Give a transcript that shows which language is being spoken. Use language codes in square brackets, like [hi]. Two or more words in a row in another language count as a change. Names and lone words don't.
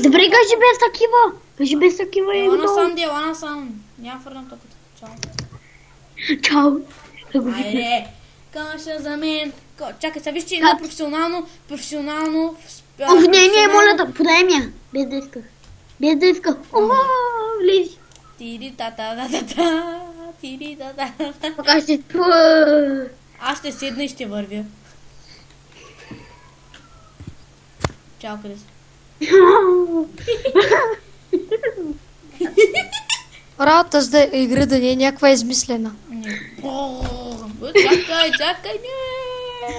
[bg] Добре, кажи без такива. Кажи без такива и Ела готово. насам, ела насам. Няма фърнам топката. Чао. Чао. Айде. Каша за мен. Чакай, сега виж, че има професионално. Оф, не, моля да, подай ми я. Без да исках. Без да исках. О, влези. Тири та-та-та-та-та. Тири та-та-та-та. Пока ще... Аз ще седна и ще вървя. Чао, Крис. Работа с игра да не е някаква измислена. Чакай, не.